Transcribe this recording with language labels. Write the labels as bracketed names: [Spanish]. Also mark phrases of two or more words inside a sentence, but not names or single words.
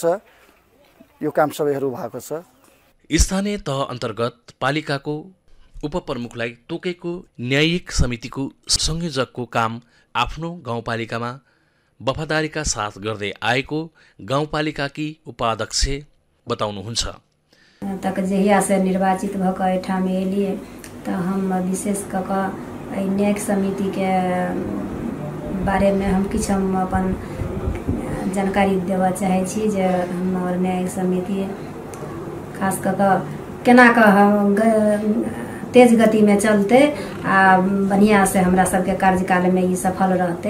[Nepali] यो काम सबैहरू भएको छ। स्थानीय तह अन्तर्गत पालिकाको उपप्रमुखलाई तोकेको न्यायिक समितिको संयोजकको काम आफ्नो गाउँपालिकामा वफादारीका साथ गर्दै आएको गाउँपालिकाकी उपाध्यक्ष बताउनुहुन्छ। [Maithili] तक जहिया से निर्वाचित भ कऽ एहिठाम एलियै तऽ हम विशेष कऽ कऽ न्यायिक समिति के बारे में हम किछु अपन जानकारी देबऽ चाहै छी जे हमर न्यायिक समिति खास कऽ केना कऽ तेज गति में चलते आ बढ़िया से हमरा सबके कार्यकाल में ई सफल रहते।